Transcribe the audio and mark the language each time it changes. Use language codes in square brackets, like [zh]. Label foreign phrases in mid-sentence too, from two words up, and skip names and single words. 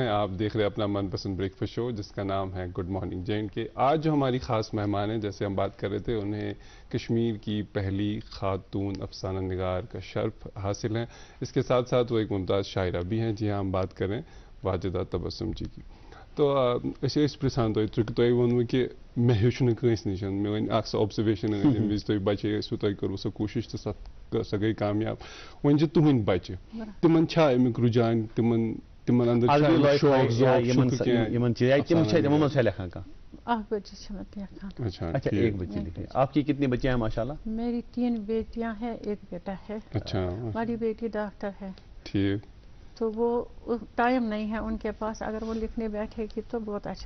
[ur] آپ دیکھ رہے ہیں اپنا من پسند بریک فاسٹ شو جس کا نام ہے گڈ مارننگ جے اینڈ کے. آج جو ہماری خاص مہمان ہیں, جیسے ہم بات کر رہے تھے, انہیں کشمیر کی پہلی خاتون افسانہ نگار کا شرف حاصل ہے. اس کے ساتھ ساتھ وہ ایک ممتاز شاعرہ بھی ہیں. جی ہاں, ہم بات کریں واجدہ تبسم جی کی. [ks] تو پرسان تھی ونو کہ مے ہیوچ نس نش مے ون آبزرویشن یمہ وز تھی بچے ٲسوٕ تۄہہِ کٔروٕ سۄ کوٗشِش تہٕ سۄ گٔے کامیاب. وۄنۍ چھِ تُہٕنٛدۍ بچہِ, تِمن چھا امیُک رُجحان, تِمن اندر [ur] آپ کی کتنی بچیاں ہیں ماشاء اللہ؟ میری 3 بیٹیاں ہیں, 1 بیٹا ہے. اچھا. بڑی بیٹی ڈاکٹر ہے. ٹھیک. تو وہ ٹائم نہیں ہے ان کے پاس. اگر وہ لکھنے بیٹھے گی تو بہت اچھا